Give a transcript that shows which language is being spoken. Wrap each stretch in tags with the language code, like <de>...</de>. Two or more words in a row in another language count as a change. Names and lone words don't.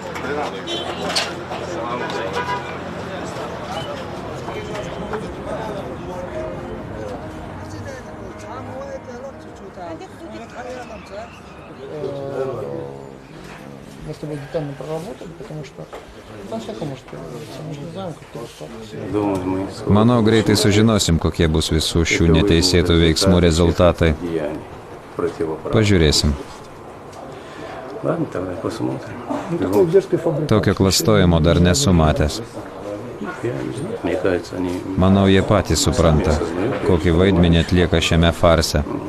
<ru>Мы с тобой детально проработали, потому что там всякое может появиться. Мы же не знаем, как это.</ru> <lt>Manau, greitai sužinosim, kokie bus visų šių neteisėtų veiksmų rezultatai. Pažiūrėsim. Tokio klastojimo dar nesu matęs. Manau, jie patys supranta, kokį vaidmenį atlieka šiame farse.</lt>